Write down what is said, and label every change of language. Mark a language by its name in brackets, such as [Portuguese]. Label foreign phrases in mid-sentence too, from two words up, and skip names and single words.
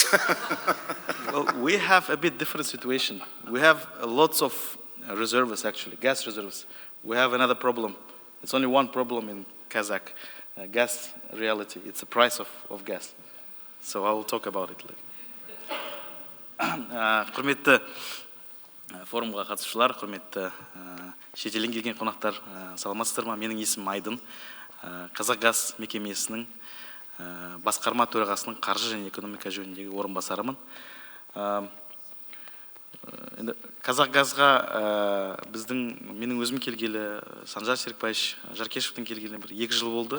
[English] Well, we have a bit different situation. We have lots of reserves, actually, gas reserves. We have another problem. It's only one problem in Kazakh gas reality. It's the price of gas. So I will talk about it later. [Kazakh] Құрметті форумға қатысушылар, құрметті шетелден келген қонақтар, саламатсыздар ма? Менің есімім Айдын. Қазақгаз мекемесінің басқарма төрағасының қаржы және экономика жөніндегі орынбасарымын. Қазақгазға менің өзім келгелі, Санжар Серікбаевич Жаркешевтің келгелі 2 жыл болды.